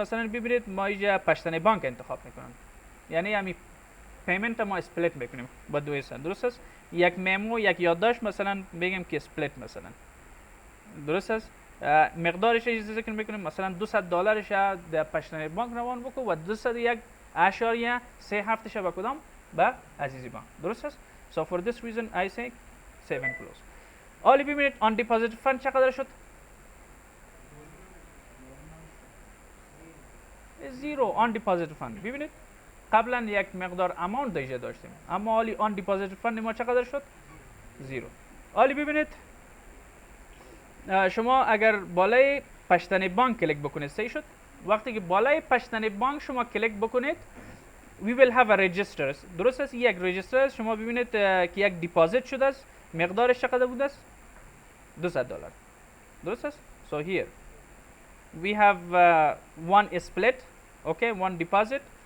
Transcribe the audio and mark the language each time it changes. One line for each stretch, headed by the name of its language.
Persian: مثلا ببینید ما اینجا پشتنی بانک انتخاب میکنیم، یعنی همین پیمنت ما اسپلیت میکنیم با دو حصه، درست است؟ یک ممو یک یادداشت مثلا بگیم که اسپلیت مثلا، درست است؟ مقدارش ذکر میکنیم مثلا $200 در پشتنی بانک روان بکن و 201 اشاریه 3/7 به کدام؟ به عزیزی بانک. درست است؟
English: So for this reason I say 7 close.
Persian: حالا ببینید
English: on deposit fund
Persian: چقدر شد؟
English: 0 on deposit fund.
Persian: ببینید قبلا یک مقدار اماونت دیگه داشتیم، اما حالی on deposit fund ما چقدر شد؟ 0. حالی ببینید شما اگر بالای پشتن بانک کلیک بکنید صحیح شد. وقتی که بالای پشتن بانک شما کلیک بکنید
English: we will have a register.
Persian: درست است؟ یک رجیستر است. شما ببینید که یک دیپازیت شده است. مقدارش چقدر بوده است؟ $200. درست است؟
English: So here we have one split, okay, one deposit.